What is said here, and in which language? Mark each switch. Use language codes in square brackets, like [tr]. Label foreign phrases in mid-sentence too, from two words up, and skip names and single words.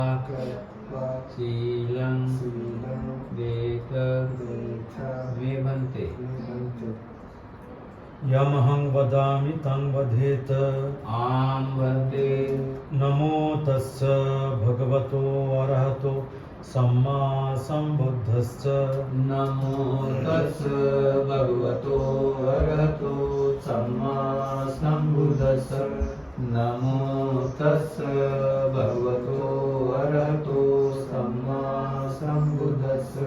[pi] शीलं देत विभन्ते यमहं वदामि तं वदेत। आं वन्दे नमो तस्य भगवतो अरहतो सम्मा सम्बुद्धस्य। नमो तस्य भगवतो अरहतो सम्मा सम्बुद्धस्य। नमो तस्य भगवतो अरहतो सम्मा सम्बुद्धस्य।